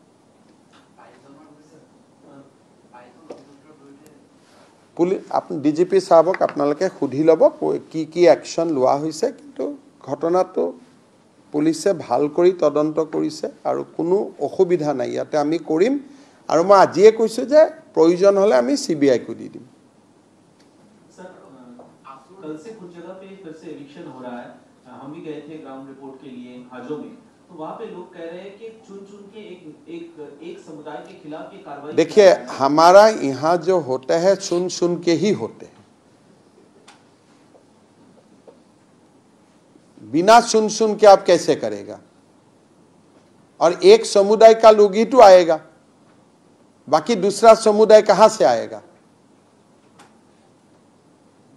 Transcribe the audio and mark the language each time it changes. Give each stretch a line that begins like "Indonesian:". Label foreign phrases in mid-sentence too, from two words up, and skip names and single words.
Assamese: পুলিচ আপনি ডিজিপি সাহেবক আপোনালোকে সুধি ল'ব কি অ্যাকশন লোৱা হৈছে কিন্তু ঘটনাটো পুলিচে ভাল কৰি তদন্ত কৰিছে আৰু কোনো অসুবিধা নাই ইয়াতে আমি কৰিম আৰু মই আজিয়ে কৈছো যে প্ৰয়োজন হলে আমি সিবিআই কো দি দিম
Hindi: सर कल से कुछ जगह पे फिर से एविक्शन हो रहा है हम भी गए थे
English: ground report
Hindi: के लिए हाजो में तो वहां पे लोग कह रहे हैं कि चुन के एक समुदाय के खिलाफ ये कार्रवाई देखिए हमारा यहाँ जो होता है चुन के ही होते हैं बिना सुन के आप कैसे करेगा और एक समुदाय का लोग ही तो आएगा बाकी दूसरा समुदाय कहां से आएगा